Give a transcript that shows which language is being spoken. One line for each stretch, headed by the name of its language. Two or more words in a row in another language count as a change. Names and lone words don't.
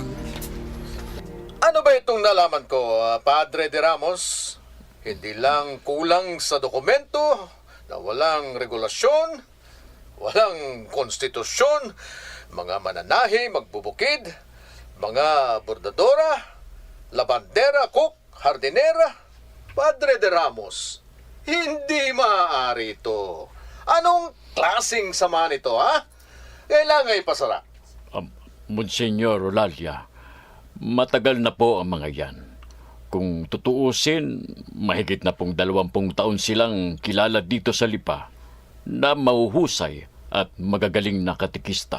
Filipino: Ano ba itong nalaman ko, Padre de Ramos? Hindi lang kulang sa dokumento na walang regulasyon, walang konstitusyon, mga mananahi, magbubukid, mga bordadora, labandera, cook, hardinera. Padre de Ramos, hindi maaari ito. Anong klaseng sama nito, ha? Kailangan ipasara. Monsignor Olalia, matagal na po ang mga yan. Kung tutuusin, mahigit na pong 20 taon silang kilala dito sa Lipa na mauhusay at magagaling na katikista.